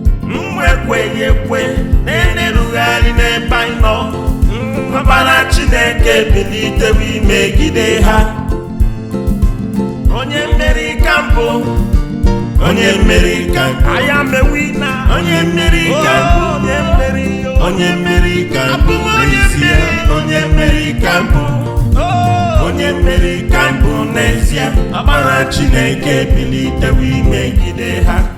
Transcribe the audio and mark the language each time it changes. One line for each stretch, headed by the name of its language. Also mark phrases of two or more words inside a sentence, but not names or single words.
Igbo: Mmụọ ekweghị ekwe na-erugharị n'ebe anyị nọ, Ọkpara Chineke ebilitewo imegide ha. Onye mmeri ka m bụ. Onye mmeri ka m bụ.
English: I am a winner.
Igbo: Onye mmeri ka m bụ. Oh, onye mmeri, oh. Onye mmeri ka m bụ. Abụ m onye N'ezie. mmeri. Onye mmeri ka m bụ. Oh. Onye mmeri ka m bụ n'ezie. Ọbara Chineke ebilitewo imegide ha.